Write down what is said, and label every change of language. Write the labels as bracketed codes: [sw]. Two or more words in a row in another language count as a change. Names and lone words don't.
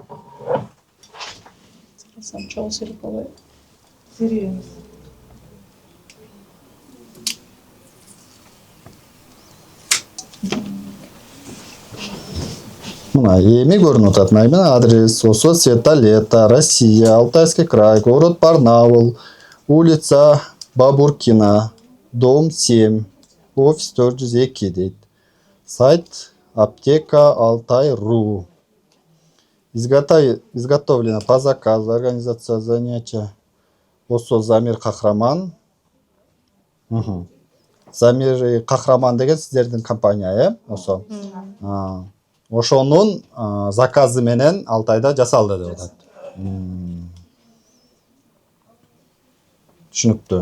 [ky] Сам чоң сирип алайын. Сирибиз. Мына эми көрүнүп атат. Мына адрес [ru] Осо Света Лета, Россия, Алтайский край, город Барнаул, улица Бабуркина, дом 7, офис 402 дейт. Сайт аптека Алтай.ру. Изготовлено по заказу, организация занятия Осо Замир Кахраман. [ky] Замир Кахраман деген сиздердин компания, Осо. Ошонун заказы менен Алтайда жасалды деп атат. Түшүнүктүү.